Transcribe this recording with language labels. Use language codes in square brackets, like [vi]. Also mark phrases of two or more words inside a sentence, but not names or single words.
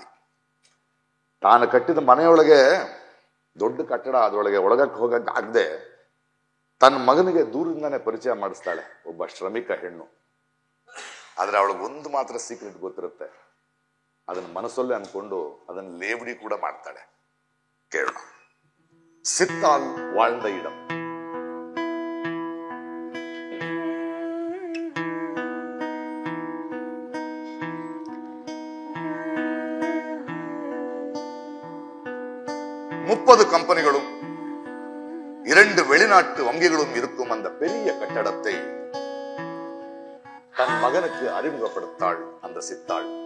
[kn] ತಾನು ಕಟ್ಟಿದ ಮನೆಯೊಳಗೆ ದೊಡ್ಡ ಕಟ್ಟಡ, ಅದರೊಳಗೆ ಒಳಗಕ್ಕೆ ಹೋಗಕ್ಕೆ ಆಗದೆ ತನ್ನ ಮಗನಿಗೆ ದೂರದಿಂದಾನೆ ಪರಿಚಯ ಮಾಡಿಸ್ತಾಳೆ ಒಬ್ಬ ಶ್ರಮಿಕ ಹೆಣ್ಣು. ಆದ್ರೆ ಅವಳಿಗೆ ಒಂದು ಮಾತ್ರ ಸೀಕ್ರೆಟ್ ಗೊತ್ತಿರುತ್ತೆ, ಅದನ್ನ ಮನಸ್ಸಲ್ಲೇ ಅನ್ಕೊಂಡು ಅದನ್ನ ಲೇವಡಿ ಕೂಡ ಮಾಡ್ತಾಳೆ. [ta] ಕೇಳೋಣ. சித்தாள் வாழ்ந்த இடம். முப்பது கம்பெனிகளும் 2 வெளிநாட்டு வங்கிகளும் இருக்கும் அந்த பெரிய கட்டடத்தை தன் மகனுக்கு அறிமுகப்படுத்தாள் அந்த சித்தாள்.